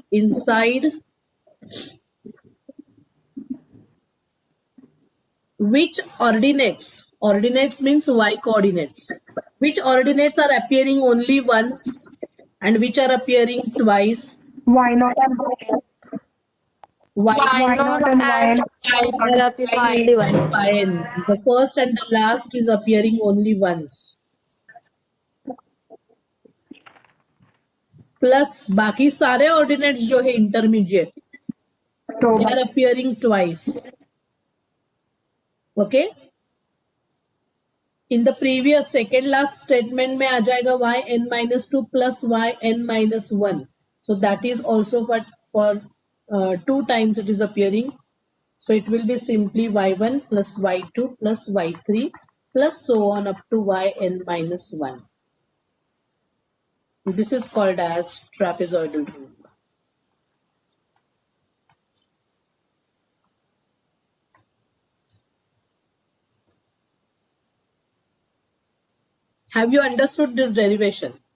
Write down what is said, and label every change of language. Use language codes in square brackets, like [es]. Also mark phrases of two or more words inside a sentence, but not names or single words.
[en] Inside, which ordinates? Ordinates means y coordinates. Which ordinates are appearing only once and which are appearing twice? y naught and yn. Y Y naught and yn. Are appearing only once. n. The first and the last is appearing only once. [hi] प्लस बाकी सारे ऑर्डिनेट्स जो है इंटरमीडिएट, तो [en] they are appearing twice. Okay, in the previous second last statement में आ जाएगा yn-2 plus yn-1, so that is also for 2 times it is appearing, so it will be simply y1 plus y2 plus y3 plus so on up to yn-1. This is called as trapezoidal rule. Have you understood this derivation?